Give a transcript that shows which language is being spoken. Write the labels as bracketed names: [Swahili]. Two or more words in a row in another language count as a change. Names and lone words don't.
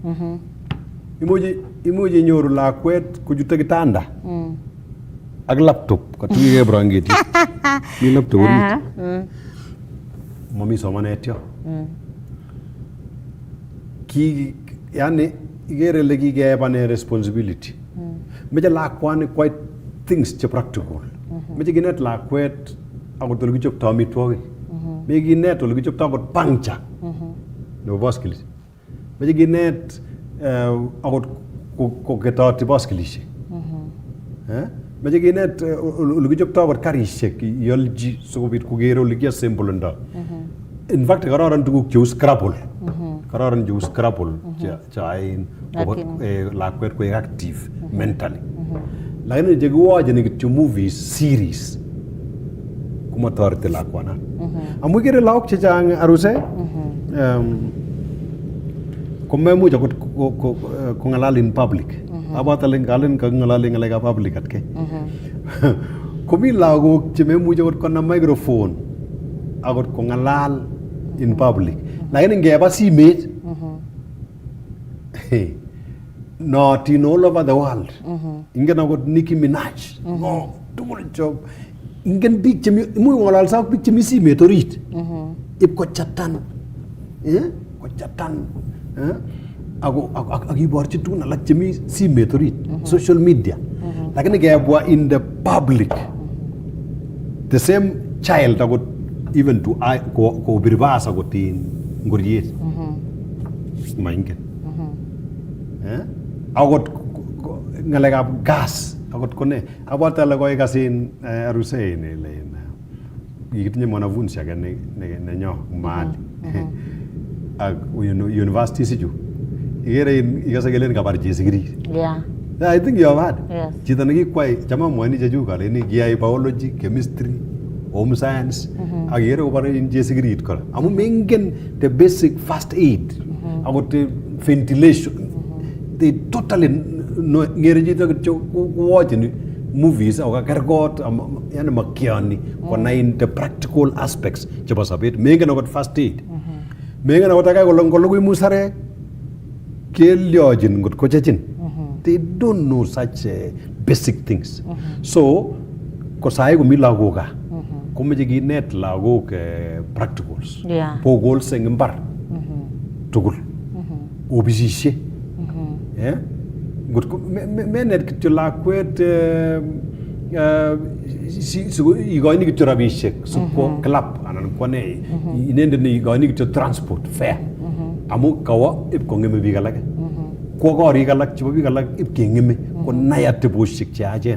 [Kalenjin] Imuche inyoru lakwet kochute kitanda ak laptop katuyike brangetit. Mi laptop orit. Mami somanet yo. Yani igere ile kikebane responsibility. Meche lakwani [English] quite things [Kalenjin] che practical. Meche kinet lakwet akot ole kichopto amitwogik. Meche kinet ole kichopto akot puncture nebo baskilit. Meche kinet akot koketoti baskilishek. Meche kinet ole kichopto akot karishek iolji sikobit kokere ole kiassemblendo. [English] In fact, [Kalenjin] kararan tuguk cheu Scrabble. Kararan cheu Scrabble chain lakwet koek active mentally. Lakini chekiwacheni kityo [English] movies series [Kalenjin] komatoreti lakwana. Amu ikere lagok chechang Aruse komemuch akot kong'alal [English] in public. [Kalenjin] Abot ale ngalen kang'alali ng'alekab public atkei. Komi lagok chememuch akot konam microphone akot kong'alal [English] in public. [Kalenjin] Lakini ngeba simet [English] not in all over the world. [Kalenjin] Ingen akot Nicki Minaj. No, tugul job. Ingen biik chemi imuch kong'alalsa ak biik chemi simet orit. Ip kochatan. Kochatan. Ak iborchi tugun alak chemi simet orit. [English] Social media. [Kalenjin] Lakini ngebwa [English] in the public, the same child [Kalenjin] akot [English] even to [Kalenjin] kobirvas akot in ngoriet. Maingen. Akot ngalekab gas akot kone abot ale koikasin Aruse ile kitinye mwanafunzi age nenyo mahali ak university sichu igere ikase kelen kabar chesikirit. [English] I think you have heard. Yes. [Kalenjin] Chito nekikwai chama mwani chechu kale ni kiyai biology, chemistry, home science ak igere kobar chesikirit kora amu mengen [English] the basic first aid [Kalenjin] akot ventilation. [English] They totally [Kalenjin] ngere chito kityo kuwacheni movies au kakergot yani makiani kona [English] in the practical aspects [Kalenjin] chebo sabet. Mengen akot [English] first aid. [Kalenjin] Mengen akot akai kolongologui musarek kelyojin ngot kochechin. [English] They don't know such basic things. [Kalenjin] So kosai komi lagok ka komeche kinet lagok practicals. Pokol eng imbar tugul. Obisishe. Menet kityo lakwet igoni kityo rabishek sukwo club anan kwane inende ne igoni kityo transport fare amu kawa ip kongeme biik alake kwa korik alak chebo biik alak ip kengeme ko nai ateboshek cheyachen.